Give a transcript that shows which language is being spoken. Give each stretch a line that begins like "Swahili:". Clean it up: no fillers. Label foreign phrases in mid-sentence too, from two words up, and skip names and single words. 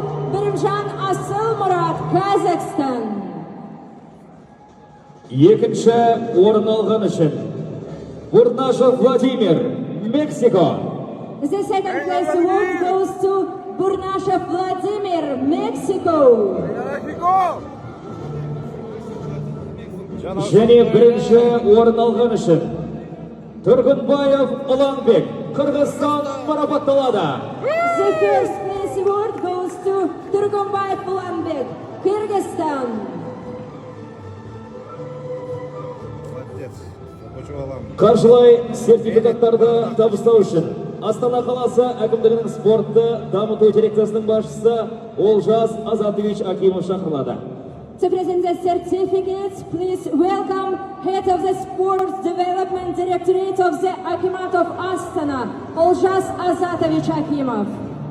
Kazakh: Birimjan Asılmurat, Kazakhstan. Екінші орын алған үшін Бурнашев Владимир, Мексика.
English: The second place award goes to Burnashev Vladimir, Mexico.
Kazakh: Және бірінші орын алған үшін Түргінбаев Ұланбек, Қырғызстан марапатталады.
English: The first place award goes to Turgumbayev Ulanbek, Kyrgyzstan.
Kazakh: Қаржылай сертификаттарды табыстау үшін Астана қаласы әкімдігінің спортты дамыту дирекциясының басшысы Олжас Азатович Акимов шақырылады.
English: To present the certificates, please welcome Head of the Sports Development Directorate of the Akhmat of Astana, Olzhas Azatovich Akimov.